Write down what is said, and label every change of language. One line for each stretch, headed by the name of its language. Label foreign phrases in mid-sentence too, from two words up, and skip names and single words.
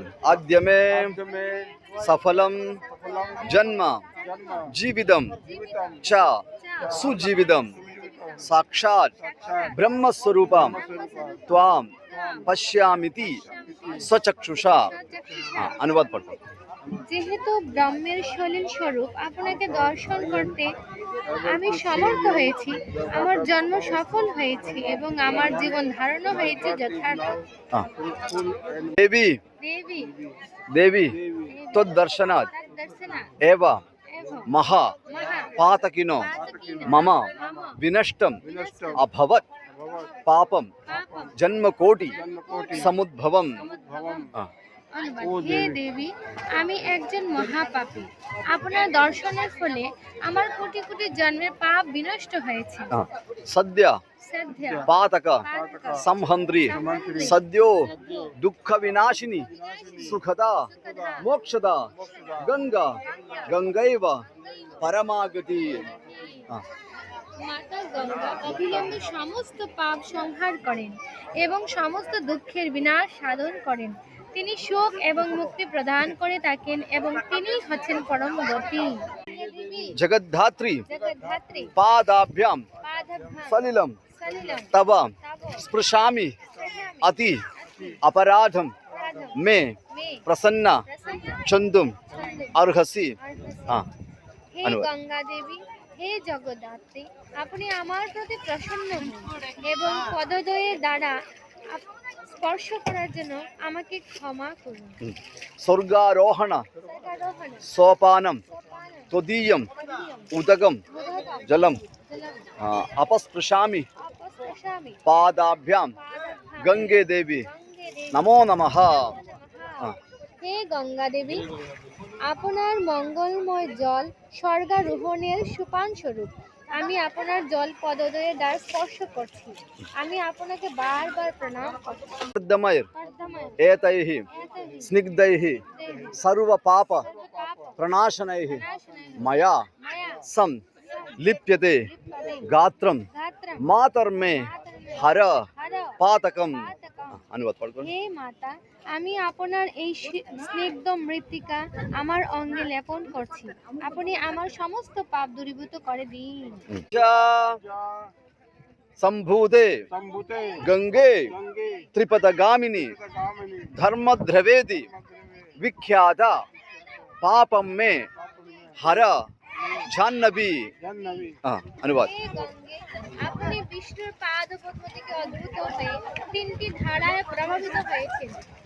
Sanskrit: आद्य में सफलम जन्म जीवितम च सुजीवितम साक्षात ब्रह्म स्वरूपम त्वाम पश्यामिति स्वचक्षुषा।
Hindi: अनुवाद पढ़ो।
Bangla: যেহেতু ব্রহ্মের সলিল স্বরূপ আপনাকে দর্শন করতে আমি সমর্থ হয়েছি, আমার জন্ম সফল হয়েছে এবং আমার জীবন ধারণ হয়েছে যথার্থ।
Sanskrit: देवी দেবী देवी तद्दर्शनात् एव महा पातकिनो मम विनष्टम अभवत् पापम जन्मकोटि समुद्भवम।
Bangla: হে দেবী, আমি একজন মহাপাপী। আপনার দর্শনের ফলে আমার কোটি কোটি জন্মের পাপ বিনষ্ট হয়েছে।
Sanskrit: सद्य पातक संहंद्री सद्यो दुख विनाशिनी सुखदा मोक्षदा गंगा गंगैव परमागति।
Bangla: মাতা গঙ্গা অবিলম্বে সমস্ত পাপ সংহার করেন এবং সমস্ত দুঃখের বিনাশ সাধন করেন। তিনি সুখ এবং মুক্তি প্রদান করে থাকেন এবং তিনিই হচ্ছেন পরম গতি।
Sanskrit: जगद्धात्री জগদ্ধাত্রী पादाभ्याम পাদাভ্যাম सलिलम সলিলম तव তব स्पृशामि अति अपराधम में মে प्रसन्ना প্রসন্ন चंदुम চন্দ্র अर्हसि। हाँ হে
Bangla: অনুবাদ। গঙ্গা দেবী, হে জগদ্ধাত্রী, আপনি আমার প্রতি প্রসন্ন হন এবং পদদ্বয়ের দ্বারা স্পর্শ করার জন্য আমাকে ক্ষমা করুন।
Sanskrit: स्वर्गारोहण স্বর্গারোহণ, सोपानम সোপানম, त्वदीयम তদীয়ম, उदगम উদকম, जलम জলম, अपस्पृशामि আপস্পৃশামি, पादाभ्याम পাদাভ্যাম, गंगे देवी গঙ্গে দেবী, नमो नमः। নমঃ।
Bangla: হে গঙ্গা দেবী, আপনার মঙ্গলময় জল স্বর্গারোহণের সোপান স্বরূপ। আমি আপনার জল পদদ্বয়ের দ্বারা স্পর্শ করছি। আমি আপনাকে বারবার প্রণাম করছি।
Sanskrit: कर्दमैर् কর্দময়, एतैः এতহি, स्निग्धैः দেবী, सर्व पाप সর্বপাপ, प्रणाशनैः বিনাশনায়, मया মায়া, सं लिप्यते লিপ্যতে, गात्रम গাত্রম, मातर्मे মাতর্মে, हर হর, पातकम। পাতকম।
Hindi: अनुवाद पढ़ो।
Bangla: হে মাতা, আমি আপনার এই স্নিগ্ধ মৃত্তিকা আমার অঙ্গে লেপন করছি। আপনি আমার সমস্ত পাপ দূরীভূত করে দিন।
Sanskrit: संभूते संभूते गंगे गंगे त्रिपदगामिनी गामिनी धर्मद्रवेदी विख्याता पापम में हर जाह्नवी। जन्नवी
Hindi: अनुवाद।
Bangla: হে গঙ্গে, আপনি বিষ্ণুর পাদপদ্ম থেকে উদ্ভূত হয়ে তিনটি ধারায় প্রভাবিত হয়েছেন।